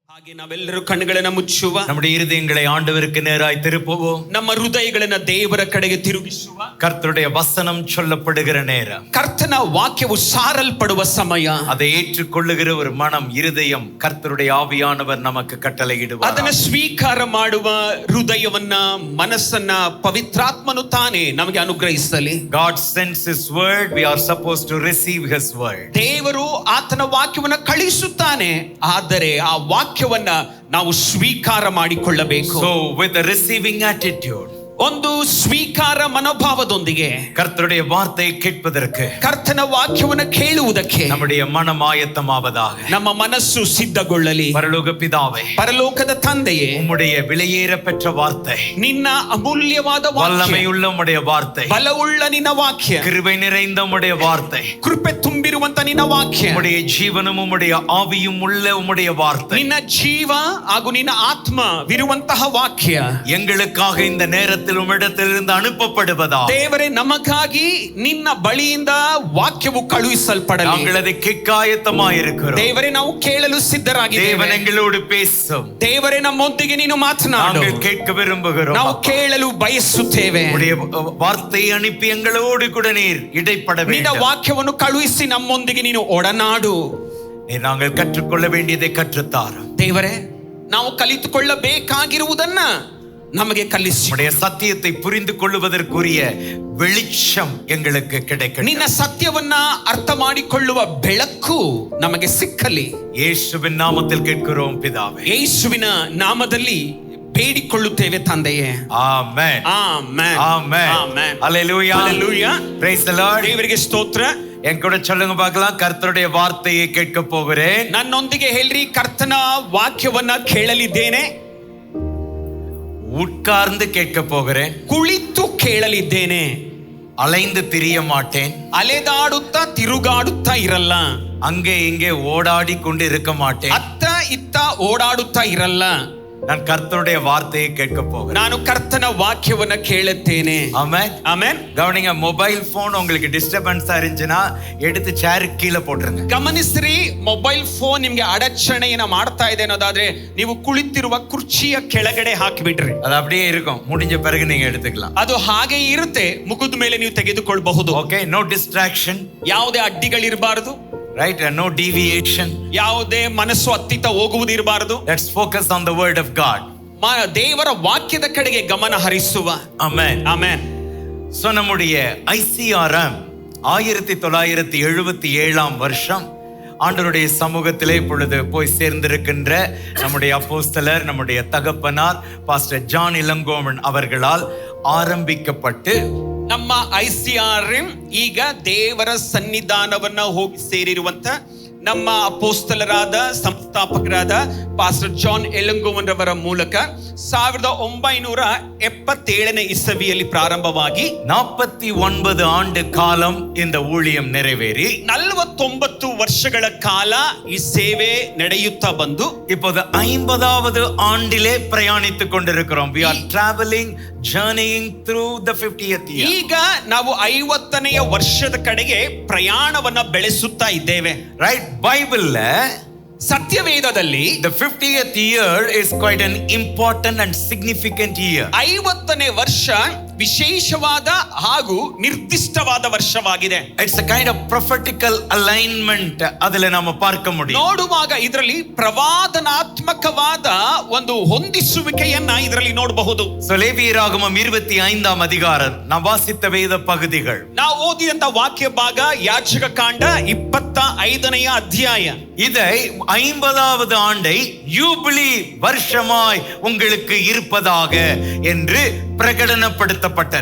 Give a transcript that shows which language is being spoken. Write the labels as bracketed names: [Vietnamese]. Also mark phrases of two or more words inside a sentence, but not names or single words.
[Kannada] ಹಾಗೆ ನಾವೆಲ್ಲರೂ ಕಣ್ಣುಗಳನ್ನು ಮುಚ್ಚುವ, [Tamil] நம்முடைய இருதயங்களை ஆண்டவருக்கு நேராய் திருப்புவோம். [Kannada] ನಮ್ಮ ಹೃದಯಗಳನ್ನು ದೇವರ ಕಡೆಗೆ ತಿರುಗಿಸುವ. [Tamil] கர்த்தருடைய வசனம் சொல்லப்படுகிற நேரம், [Kannada] ಕರ್ತನ ವಾಕ್ಯವು ಸಾರಲ್ಪಡುವ ಸಮಯ. [Tamil] அதை ஏற்றுக்கொள்ளுகிற ஒரு மனம், இருதயம் கர்த்தருடைய ஆவியானவர் நமக்கு கட்டளையிடுவார். [Kannada] ಅದನ್ನು ಸ್ವೀಕಾರ ಮಾಡುವ ಹೃದಯವನ್ನ, ಮನಸ್ಸನ್ನ ಪವಿತ್ರಾತ್ಮನು ತಾನೇ ನಮಗೆ ಅನುಗ್ರಹಿಸಲಿ. [English] God sends his word, we are supposed to receive his word. [Kannada] ದೇವರು ಆತನ ವಾಕ್ಯವನ್ನ ಕಳಿಸುತ್ತಾನೆ, ಆದರೆ ಆ ವಾಕ್ಯವನ್ನ ನಾವು ಸ್ವೀಕಾರ ಮಾಡಿಕೊಳ್ಳಬೇಕು. [English] So with a receiving attitude, [Kannada] ಒಂದು ಸ್ವೀಕಾರ ಮನೋಭಾವದೊಂದಿಗೆ [Tamil] கர்த்தருடைய வார்த்தையை கேட்பதற்கு [Kannada] ಕರ್ತನ ವಾಕ್ಯವನ್ನು ಕೇಳುವುದಕ್ಕೆ [Tamil] நம்முடைய மனம் ஆயத்தமாவதாக. [Kannada] ನಮ್ಮ ಮನಸ್ಸು ಸಿದ್ಧಗೊಳ್ಳಲಿ. [Tamil] பரலோக பிதாவே, [Kannada] ಪರಲೋಕದ ತಂದೆಯೇ, [Tamil] உம்முடைய விலையேற பெற்ற வார்த்தை, [Kannada] ನಿನ್ನ ಅಮೂಲ್ಯವಾದ ವಾಕ್ಯ, [Tamil] வல்லமையுள்ள உம்முடைய வார்த்தை, [Kannada] ಬಲವುಳ್ಳ ನಿನ್ನ ವಾಕ್ಯ, [Tamil] கிருபை நிறைந்த உம்முடைய வார்த்தை, [Kannada] ಕೃಪೆ ತುಂಬಿರುವಂತ ನಿನ್ನ ವಾಕ್ಯ, [Tamil] உம்முடைய ஜீவனும் உம்முடைய ஆவியும் உள்ள உம்முடைய வார்த்தை, [Kannada] ನಿನ್ನ ಜೀವ ಹಾಗೂ ನಿನ್ನ ಆತ್ಮವಿರುವಂತಹ ವಾಕ್ಯ [Tamil] எங்களுக்காக இந்த நேரத்தில் உம்மிடத்திலிருந்து அனுப்பப்படுவதா. [Kannada] ದೇವರೇ, ನಮಗಾಗಿ ನಿನ್ನ ಬಳಿಯಿಂದ ವಾಕ್ಯವು ಕಳುಹಿಸಲ್ಪಡಲಿ. [Tamil] நாங்கள் அதை கேட்காயத்தமாயிருக்கிறோம். [Kannada] ದೇವರೇ, ನಾವು ಕೇಳಲು ಸಿದ್ಧರಾಗಿದ್ದೇವೆ. [Tamil] தேவன் எங்களோடு பேசும். [Kannada] ದೇವರೇ, ನಮ್ಮೊಂದಿಗೆ ನೀನು ಮಾತನಾಡು. [Tamil] நாங்கள் கேட்க விரும்புகிறோம். [Kannada] ನಾವು ಕೇಳಲು ಬಯಸುತ್ತೇವೆ. [Tamil] உம்முடைய வார்த்தையை அனுப்பಿ எங்களோடு கூட நீர் இடைப்பட [Kannada] ನಿನ್ನ [Tamil] வேண்டும். [Kannada] ವಾಕ್ಯವನ್ನು ಕಳುಹಿಸಿ ನಮ್ಮೊಂದಿಗೆ ನೀನು ಒಡನಾಡು. [Tamil] நீர் நாங்கள் கற்றுக்கொள்ள வேண்டியதை கற்றுத்தாரும். [Kannada] ದೇವರೇ, ನಾವು ಕಲಿತುಕೊಳ್ಳಬೇಕಾಗಿರುವುದನ್ನ ನಮಗೆ ಕಲಿಸಿ. [Tamil] உம்முடைய சத்தியத்தை புரிந்து கொள்வதற்குரிய வெளிச்சம் எங்களுக்கு கிடைக்கட்டும். [Kannada] ನಿನ್ನ ಸತ್ಯವನ್ನ ಅರ್ಥ ಮಾಡಿಕೊಳ್ಳುವ ಬೆಳಕು ನಮಗೆ ಸಿಕ್ಕಲಿ. [Tamil] ಯೇಸುವಿನ ನಾಮத்தில் கேட்கிறோம் பிதாவே. [Kannada] ಯೇಸುವಿನ ನಾಮದಲ್ಲಿ ಬೇಡಿಕೊಳ್ಳುತ್ತೇವೆ ತಂದೆಯೇ. ಆಮೆನ್. ಆಮೆನ್. ಆಮೆನ್. ಆಮೆನ್. [Tamil] ஹல்லேலூயா. ஹல்லேலூயா. [English] Praise the Lord. [Kannada] ದೇವರಿಗೆ ಸ್ತೋತ್ರ. [Tamil] என் கூட சொல்லுங்க பார்க்கலாம். கர்த்தருடைய வார்த்தையை கேட்க போகிறேன். [Kannada] ನನ್ನೊಂದಿಗೆ ಹೇಳ್ರಿ, ಕರ್ತನ ವಾಕ್ಯವನ್ನ ಕೇಳಲಿದ್ದೇನೆ. [Tamil] உட்கார்ந்து கேட்க போகிறேன். [Kannada] ಕುಳಿತು ಕೇಳಲಿದ್ದೇನೆ. [Tamil] அலைந்து திரிய மாட்டேன். [Kannada] ಅಲೆದಾಡುತ್ತಾ ತಿರುಗಾಡುತ್ತಾ ಇರಲ್ಲ. [Tamil] அங்கே இங்கே ஓடாடி கொண்டு இருக்க மாட்டேன். [Kannada] ಅತ್ತ ಇತ್ತ ಓಡಾಡುತ್ತಾ ಇರಲ್ಲ. [Tamil] நான் கர்த்தருடைய வார்த்தையை கேட்க போகிறேன். [Kannada] ನಾನು ಕರ್ತನ ವಾಕ್ಯವನ್ನ ಕೇಳುತ್ತೇನೆ. [Tamil] ஆமென். [Kannada] ಆಮೆನ್. [Tamil] கவனிங்க, [English] mobile phone [Tamil] உங்களுக்கு டிஸ்டர்பன்ஸா இருந்துச்சுன்னா எடுத்து சேர் கீழே போட்டுருங்க. [Kannada] ಗಮನಿಸ್ರಿ, [English] mobile phone [Kannada] ನಿಮ್ಗೆ ಅಡಚಣೆಯನ್ನ ಮಾಡ್ತಾ ಇದೆ ಅನ್ನೋದಾದ್ರೆ ನೀವು ಕುಳಿತಿರುವ ಕುರ್ಚಿಯ ಕೆಳಗಡೆ ಹಾಕಿಬಿಡ್ರಿ. [Tamil] அது அப்படியே இருக்கும். முடிஞ்ச பிறகு நீங்க எடுத்துக்கலாம். [Kannada] ಅದು ಹಾಗೆ ಇರುತ್ತೆ. ಮುಗಿದ ಮೇಲೆ ನೀವು ತೆಗೆದುಕೊಳ್ಳಬಹುದು. [English] Okay, no distraction. [Kannada] ಯಾವುದೇ ಅಡ್ಡಿಗಳಿರಬಾರದು. [English] Right, no deviation. [Kannada] ಯಾವುದೇ ಮನಸ್ಸು ಅತ್ತಿತ್ತ ಹೋಗುವುದಿರಬಾರದು. [English] Let's focus on the word of God. [Kannada] ದೇವರ ವಾಕ್ಯದ ಕಡೆಗೆ ಗಮನ ಹರಿಸುವ. [English] Amen. [Kannada] ಆಮೆನ್. [Tamil] So நம்முடைய ICRM 1977 வருஷம் ஆண்டவருடைய சமூகத்திலே இப்பொழுது போய் சேர்ந்திருக்கின்ற நம்முடைய அப்போஸ்தலர், நம்முடைய தகப்பனார் பாஸ்டர் ஜான் இளங்கோவன் அவர்களால் ஆரம்பிக்கப்பட்டு [Kannada] ನಮ್ಮ ICRM ಈಗ ದೇವರ ಸನ್ನಿಧಾನವನ್ನ ಹೋಗಿ ಸೇರಿರುವಂತ ನಮ್ಮ ಅಪೋಸ್ತಲರಾದ ಸಂಸ್ಥಾಪಕರಾದ ಪಾಸ್ಟರ್ ಜಾನ್ ಎಲಂಗೋವನ್ ರವರ ಮೂಲಕ 1977 ಇಸವಿಯಲ್ಲಿ ಪ್ರಾರಂಭವಾಗಿ [Tamil] 49 ஆண்டு காலம் இந்த ஊழியம் நிறைவேறி [Kannada] 49 ವರ್ಷಗಳ ಕಾಲ ಈ ಸೇವೆ ನಡೆಯುತ್ತಾ ಬಂದು [Tamil] இப்போது 50வது ஆண்டிலே பிரயாணித்துக் கொண்டிருக்கிறோம். [English] We are traveling, journeying through the 50th year. [Kannada] ಈಗ ನಾವು 50ನೇ ವರ್ಷದ ಕಡೆಗೆ ಪ್ರಯಾಣವನ್ನ ಬೆಳೆಸುತ್ತಾ ಇದ್ದೇವೆ. [English] Right, ಬೈಬಲ್ [Kannada] ಸತ್ಯವೇದದಲ್ಲಿ [English] the 50th year is quite an important and significant year. [Kannada] 50ನೇ ವರ್ಷ ವಿಶೇಷವಾದ ಹಾಗೂ ನಿರ್ದಿಷ್ಟವಾದ ವರ್ಷವಾಗಿದೆ. [English] It's a kind of prophetical alignment. [Kannada] ಅದನ್ನ ನಾವು [Tamil] பார்க்க முடியும். [Kannada] ನೋಡುವಾಗ ಇದರಲ್ಲಿ ಪ್ರವಾದನಾತ್ಮಕವಾದ ಒಂದು ಹೊಂದಿಸುವಿಕೆಯನ್ನ ಇದರಲ್ಲಿ ನೋಡಬಹುದು. [Tamil] So ಲೇವಿಯರಾಗಮಂ 25 அதிகாரம் நாம் வாசித்த வேத பகுதிகள். [Kannada] ನಾವು ಓದಿದಂತ ವಾಕ್ಯ ಭಾಗ ಯಾಜಕ ಕಾಂಡ 25ನೇ ಅಧ್ಯಾಯ. [Tamil] இதை 50வது ஆண்டை யூபிலி வருஷமாய் உங்களுக்கு இருப்பதாக என்று பிரகடனப்படுத்தப்பட்டது.